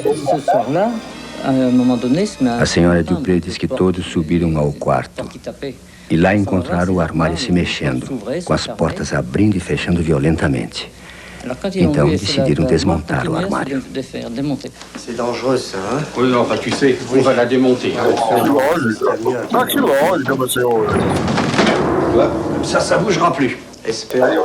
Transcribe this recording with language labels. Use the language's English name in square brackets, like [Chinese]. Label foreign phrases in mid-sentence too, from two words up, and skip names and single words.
[Portuguese] A senhora Dupré diz que todos subiram ao quarto E lá encontraram o armário se mexendo, com as portas abrindo e fechando violentamente. Então decidiram desmontar o armário. [French] C'est dangereux, ça, hein? Oui, enfin, tu sais, on va la démonter. [Portuguese] Que lógica, meu senhor. [French] Ça bougera plus. Espérons.